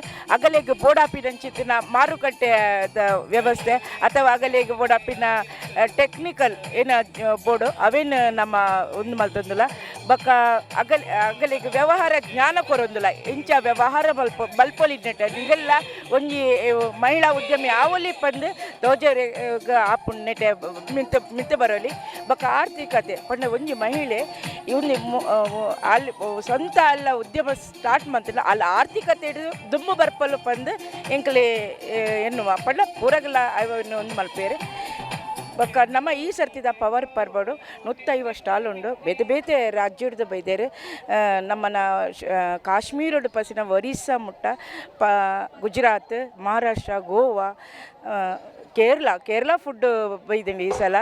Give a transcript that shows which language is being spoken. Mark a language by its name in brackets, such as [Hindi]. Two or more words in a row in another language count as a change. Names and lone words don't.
[Tulu] ಅಗಲಿಗೆ ಬೋಡಾಪಿನಂಚಿತ್ತಿನ ಮಾರುಕಟ್ಟೆದ ವ್ಯವಸ್ಥೆ ಅಥವಾ ಅಗಲಿಗೆ ಬೋಡಾಪಿನ ಟೆಕ್ನಿಕಲ್ ಏನು ಬೋರ್ಡು ಅವೇನು ನಮ್ಮ ಒಂದು ಮಲ್ತೊಂದಿಲ್ಲ. ಬಕ್ಕ ಅಗಲಿಗೆ ವ್ಯವಹಾರ ಜ್ಞಾನ ಕೊರೊಂದಿಲ್ಲ. ಇಂಚ ವ್ಯವಹಾರ ಬಲ್ಪೊಲಿನೆಟ್ ನಿಗೆಲ್ಲ ಒಂಜಿ ಮಹಿಳಾ ಉದ್ಯಮಿ ಆವಲಿ ಪಂದು ದೋಜರೆ ಆಪುಣ್ ನೆಟೆ ಮಿತ್ತ ಬರೋಲಿ. ಬಕ್ಕ ಆರ್ಥಿಕತೆ ಪಂಡ ಒಂಜಿ ಮಹಿಳೆ ಇವನು ಅಲ್ಲಿ ಸ್ವಂತ ಅಲ್ಲ ಉದ್ಯಮ ಸ್ಟಾರ್ಟ್ ಮಾಡ್ತಿಲ್ಲ ಅಲ್ಲಿ ಆರ್ಥಿಕತೆ ದುಂಬು ಬರ್ಪಲು ಪಂದು ಎಂಕಲೆ ಎನ್ನುವ ಪಂಡ ಪೂರಗಲ ಒಂದು ಮಲ್ಪೇರು. ಬೊಕ್ಕ ನಮ್ಮ ಈ ಸರ್ತಿದ ಪವರ್ ಪರ್ಬಡು 150 ಸ್ಟಾಲ್ ಉಂಡು. ಬೇತೆ ರಾಜ್ಯದ ಬೈದೇರು ನಮ್ಮನ ಕಾಶ್ಮೀರಡು ಪಸಿನ ಒರಿಸ್ಸಾ ಮುಟ್ಟ ಗುಜರಾತ್, ಮಹಾರಾಷ್ಟ್ರ, ಗೋವಾ, ಕೇರಳ ಫುಡ್ ಬೈದಂడి ಈ ಸಲ.